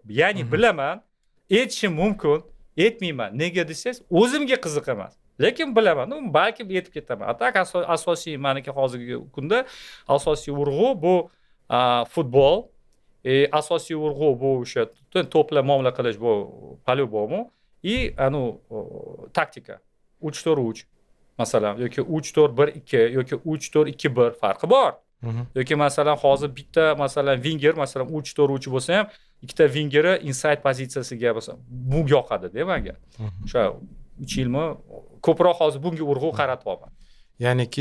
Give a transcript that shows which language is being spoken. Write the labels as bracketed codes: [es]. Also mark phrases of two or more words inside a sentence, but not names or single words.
[uz] Ya'ni bilaman, aytishim mumkin, aytmayman. Nega desangiz, o'zimga qiziq emas. Lekin bilaman, balki yetib ketaman. Atak asosiy meniki hozirgi kunda asosiy urg'u bu futbol. Asosiy urg'u bu o'sha to'plar muomala qilish bu по-любому. И taktika 3-4-3 masalan yoki 3-4-1-2 yoki 3-4-2-1 farqi bor. Yoki masalan hozir bitta masalan winger masalan 3-4-3 bo'lsa ham ikkita wingeri inside pozitsiyasiga bo'lsa bu yoqadi-da menga. O'sha 3 yilmi ko'proq hozir bunga urg'u qaratyapman.